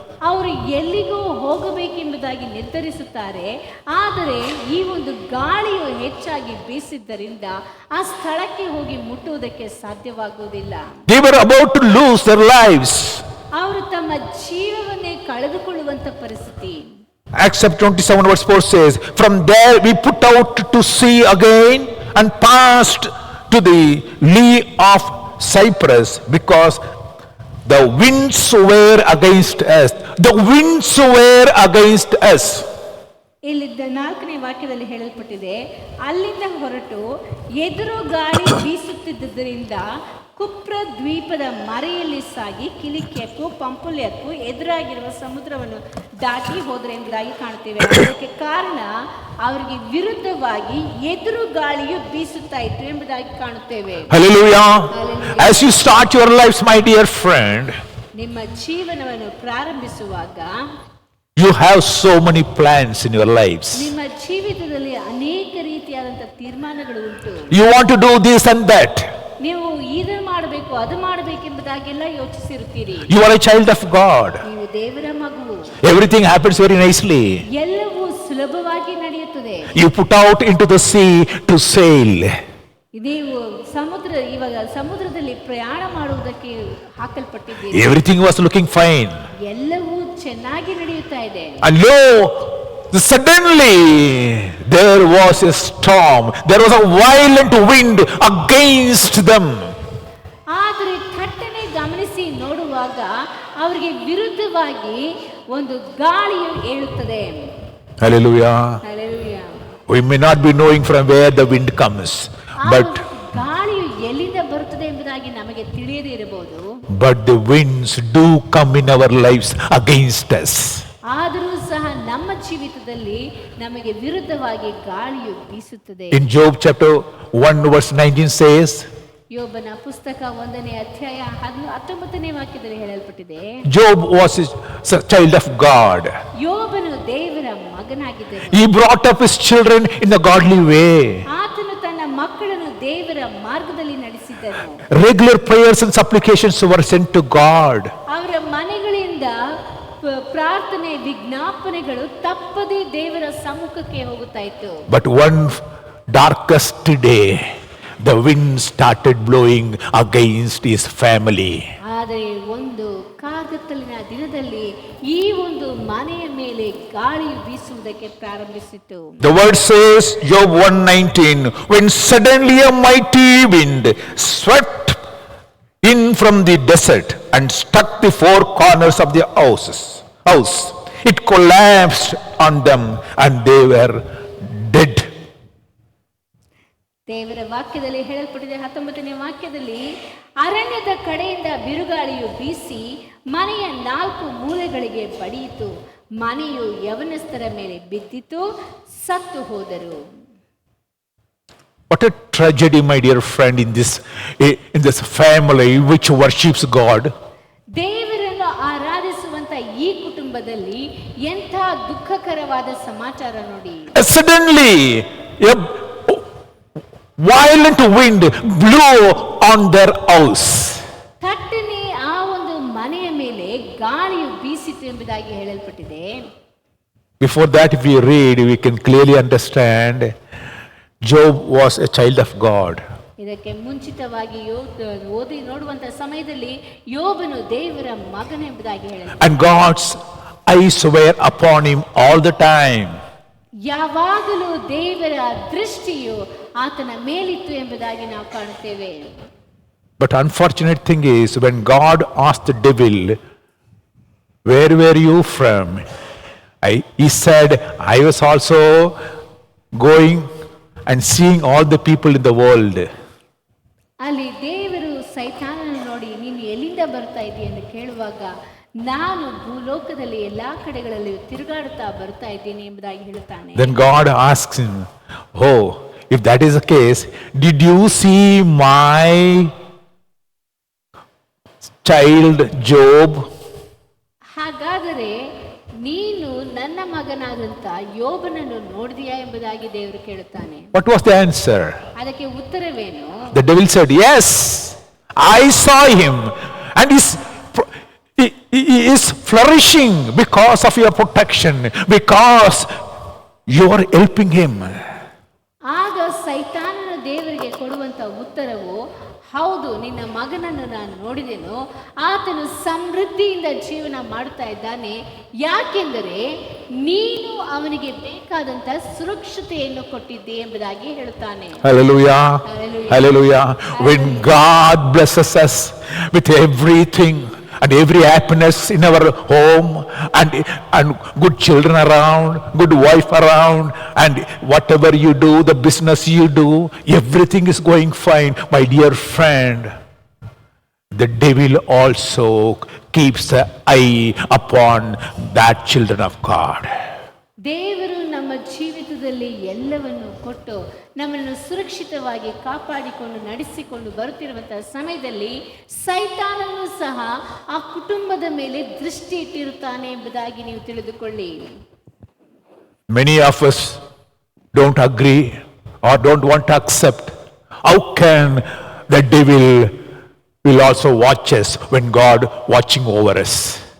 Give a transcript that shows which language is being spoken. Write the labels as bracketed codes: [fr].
[kn] ಅವರು ಎಲ್ಲಿಗೂ ಹೋಗಬೇಕೆಂಬುದಾಗಿ ನಿರ್ಧರಿಸುತ್ತಾರೆ. ಆದರೆ ಈ ಒಂದು ಗಾಳಿಯು ಹೆಚ್ಚಾಗಿ ಬೀಸಿದ್ದರಿಂದ ಆ ಸ್ಥಳಕ್ಕೆ ಹೋಗಿ ಮುಟ್ಟುವುದಕ್ಕೆ ಸಾಧ್ಯವಾಗುವುದಿಲ್ಲ. [en] They were about to lose their lives. [kn] ಅವರು ತಮ್ಮ ಜೀವವನ್ನೇ ಕಳೆದುಕೊಳ್ಳುವಂತ ಪರಿಸ್ಥಿತಿ. [en] Acts chapter 27 verse 4 says, from there we put out to sea again and passed to the lee of Cyprus because the winds were against us. The winds were against us. [kn] ಇಲ್ಲಿದ್ದ 4ನೇ ವಾಕ್ಯದಲ್ಲಿ ಹೇಳಲ್ಪಟ್ಟಿದೆ, ಅಲ್ಲಿಂದ ಹೊರಟು ಎದುರು ಗಾಳಿ ಬೀಸುತ್ತಿದ್ದರಿಂದ ಕುಪ್ರ ದ್ವೀಪದ ಮರೆಯಲ್ಲಿ ಸಾಗಿ ಕಿಲಿಕ್ಯಕ್ಕೂ ಪಂಪುಲ್ಯಕ್ಕೂ ಎದುರಾಗಿರುವ ಸಮುದ್ರವನ್ನು ದಾಟಿ ಹೋದ್ರೆ ಎಂಬುದಾಗಿ ಕಾಣ್ತೇವೆ. ಅದಕ್ಕೆ ಕಾರಣ ಅವರಿಗೆ ವಿರುದ್ಧವಾಗಿ ಎದುರು ಗಾಳಿಯು ಬೀಸುತ್ತಾ ಇತ್ತು ಎಂಬುದಾಗಿ ಕಾಣುತ್ತೇವೆ. [en] Hallelujah. As you start your lives, my dear friend, [kn] ನಿಮ್ಮ ಜೀವನವನ್ನು ಪ್ರಾರಂಭಿಸುವಾಗ [en] you have so many plans in your lives. [kn] ನಿಮ್ಮ ಜೀವಿತದಲ್ಲಿ ಅನೇಕ ರೀತಿಯಾದಂತಹ ತೀರ್ಮಾನಗಳು ಉಂಟು. [en] You want to do this and that. [kn] ನೀವು ಇದನ್ನು ಮಾಡಬೇಕು ಅದು ಮಾಡಬೇಕೆಂಬುದಾಗೆಲ್ಲ ಯೋಚಿಸಿರುತ್ತೀರಿ. [en] You are a child of God. [kn] ನೀವು ದೇವರ ಮಗು. [en] Everything happens very nicely. [kn] ಎಲ್ಲವೂ ಸುಲಭವಾಗಿ ನಡೆಯುತ್ತದೆ. [en] You put out into the sea to sail. [kn] ನೀವು ಇವಾಗ ಸಮುದ್ರದಲ್ಲಿ ಪ್ರಯಾಣ ಮಾಡುವುದಕ್ಕೆ ಹಾಕಲ್ಪಟ್ಟಿದ್ದೀರಿ. [en] Everything was looking fine. [kn] ಎಲ್ಲವೂ ಚೆನ್ನಾಗಿ ನಡೆಯುತ್ತಾ ಇದೆ. [en] And lo, suddenly there was a storm. There was a violent wind against them. [kn] ಆದರೆ ಥಟ್ಟನೆ ಗಮನಿಸಿ ನೋಡುವಾಗ ಅವರಿಗೆ ವಿರುದ್ಧವಾಗಿ ಒಂದು ಗಾಳಿಯು ಏಳುತ್ತದೆ. [en] Hallelujah. Hallelujah. We may not be knowing from where the wind comes, but [kn] ಗಾಳಿಯು ಎಲ್ಲಿಂದ ಬರುತ್ತದೆ ಎಂಬುದಾಗಿ ನಮಗೆ ತಿಳಿಯದೇ ಇರಬಹುದು. [en] But the winds do come in our lives against us. [kn] ಆದರೂ ಸಹ ನಮ್ಮ ಜೀವಿತದಲ್ಲಿ ನಮಗೆ ವಿರುದ್ಧವಾಗಿ ಗಾಳಿಯು ಬೀಸುತ್ತದೆ. [en] In Job chapter 1 verse 19 says, [kn] ಯೋಬನ ಪುಸ್ತಕ 1ನೇ ಅಧ್ಯಾಯ 19ನೇ ವಾಕ್ಯದಲ್ಲಿ ಹೇಳಲ್ಪಟ್ಟಿದೆ, [en] Job was a child of God. [kn] ಯೋಬನು ದೇವರ ಮಗನಾಗಿದ್ದನು. [en] He brought up his children in a godly way. [kn] ಆತನು ತನ್ನ ಮಕ್ಕಳನ್ನು ದೇವರ ಮಾರ್ಗದಲ್ಲಿ ನಡೆಸಿದನು. [en] Regular prayers and supplications were sent to God. [kn] ಅವರ ಮನೆಗಳಿಂದ ಪ್ರಾರ್ಥನೆ ವಿಜ್ಞಾಪನೆಗಳು ತಪ್ಪದೇ ದೇವರ ಸಮ್ಮುಖಕ್ಕೆ ಹೋಗುತ್ತಾ ಇತ್ತು. [en] But one darkest day, the wind started blowing against his family. [kn] ಆದರೆ ಒಂದು ಕಾರ್ಗತ್ತಲಿನ ದಿನದಲ್ಲಿ ಈ ಒಂದು ಮನೆಯ ಮೇಲೆ ಗಾಳಿಯು ಬೀಸುವುದಕ್ಕೆ ಪ್ರಾರಂಭಿಸಿತು. [en] The word says, Job 1:19, when suddenly a mighty wind swept in from the desert and struck the four corners of the house. It collapsed on them and they were dead. [kn] ದೇವರ ವಾಕ್ಯದಲ್ಲಿ ಹೇಳಲ್ಪಟ್ಟಿದೆ 19ನೇ ವಾಕ್ಯದಲ್ಲಿ, ಅರಣ್ಯದ ಕಡೆಯಿಂದ ಬಿರುಗಾಳಿಯು ಬೀಸಿ ಮನೆಯ 4 ಮೂಲೆಗಳಿಗೆ ಬಡಿಯಿತು, ಮನೆಯು ಯವನಸ್ಥರ ಮೇಲೆ ಬಿದ್ದಿತು, ಸತ್ತು ಹೋದರು. [en] What a tragedy, my dear friend, in this family which worships God. [kn] ದೇವರನ್ನು ಆರಾಧಿಸುವಂತ ಈ ಕುಟುಂಬದಲ್ಲಿ ಎಂಥ ದುಃಖಕರವಾದ ಸಮಾಚಾರ ನೋಡಿ. [en] Suddenly a violent wind blew on their house. [kn] ಥಟ್ಟನೆ ಆ ಒಂದು ಮನೆಯ ಮೇಲೆ ಗಾಳಿಯು ಬೀಸಿತು ಎಂಬುದಾಗಿ ಹೇಳಲ್ಪಟ್ಟಿದೆ. [en] Before that, if we read, we can clearly understand Job was a child of God. [kn] ಇದಕ್ಕೆ ಮುಂಚಿತವಾಗಿ ಓದಿ ನೋಡುವಂತ ಸಮಯದಲ್ಲಿ ಯೋಬನು ದೇವರ ಮಗನೆಂಬುದಾಗಿ ಹೇಳಲ್ಪಟ್ಟಿದೆ. [en] And God's eyes were upon him all the time. [kn] ಯಾವಾಗಲೂ ದೇವರ ದೃಷ್ಟಿಯು ಆತನ ಮೇಲಿತ್ತು ಎಂಬುದಾಗಿ ನಾವು ಕಾಣುತ್ತೇವೆ. [en] But unfortunate thing is, when God asked the devil, where were you from? He said, I was also going and seeing all the people in the world. [kn] ಅಲ್ಲಿ ದೇವರು ಸೈತಾನನನ್ನು ನೋಡಿ, ನೀನು ಎಲ್ಲಿಂದ ಬರ್ತಾ ಇದೀಯ ಎಂದು ಕೇಳುವಾಗ, ನಾನು ಭೂಲೋಕದಲ್ಲಿ ಎಲ್ಲಾ ಕಡೆಗಳಲ್ಲಿ ತಿರುಗಾಡುತ್ತಾ ಬರ್ತಾ ಇದ್ದೀನಿ ಎಂಬುದಾಗಿ ಹೇಳುತ್ತಾನೆ. [en] Then God asks him, oh, if that is the case, did you see my child Job? [kn] ಹಾಗಾದರೆ ನೀನು ನನ್ನ ಮಗನಾದಂತ ಯೋಬನನ್ನು ನೋಡಿದೆಯಾ ಎಂಬುದಾಗಿ ದೇವರು ಕೇಳುತ್ತಾನೆ. [en] What was the answer? [kn] ಅದಕ್ಕೆ ಉತ್ತರವೇನು? [en] The devil said, yes, I saw him and he is flourishing because of your protection, because you are helping him. [kn] ಆಗ ಸೈತಾನನ ದೇವರಿಗೆ ಕೊಡುವಂತ ಉತ್ತರ ಉತ್ತರವು, ಹೌದು, ನಿನ್ನ ಮಗನನ್ನು ನಾನು ನೋಡಿದೆನು, ಆತನು ಸಮೃದ್ಧಿಯಿಂದ ಜೀವನ ಮಾಡ್ತಾ ಇದ್ದಾನೆ, ಯಾಕೆಂದರೆ ನೀನು ಅವನಿಗೆ ಬೇಕಾದಂತ ಸುರಕ್ಷತೆಯನ್ನು ಕೊಟ್ಟಿದ್ದೆ ಎಂಬುದಾಗಿ ಹೇಳುತ್ತಾನೆ. [en] Hallelujah. Hallelujah. Hallelujah. When God blesses us with everything and every happiness in our home and good children around, good wife around, and whatever you do, the business you do, everything is going fine. My dear friend, the devil also keeps the eye upon that children of God. [kn] ದೇವರು ನಮ್ಮ ಜೀವಿತದಲ್ಲಿ ಎಲ್ಲವನ್ನು ಕೊಟ್ಟು ನಮ್ಮನ್ನು ಸುರಕ್ಷಿತವಾಗಿ ಕಾಪಾಡಿಕೊಂಡು ನಡೆಸಿಕೊಂಡು ಬರುತ್ತಿರುವಂತಹ ಸಮಯದಲ್ಲಿ ಸೈತಾನನು ಸಹ ಆ ಕುಟುಂಬದ ಮೇಲೆ ದೃಷ್ಟಿ ಇಟ್ಟಿರುತ್ತಾನೆ ಎಂಬುದಾಗಿ ನೀವು ತಿಳಿದುಕೊಳ್ಳಿ. [en] Many of us don't agree or don't want to accept. How can the devil will also watch us when God watching over us?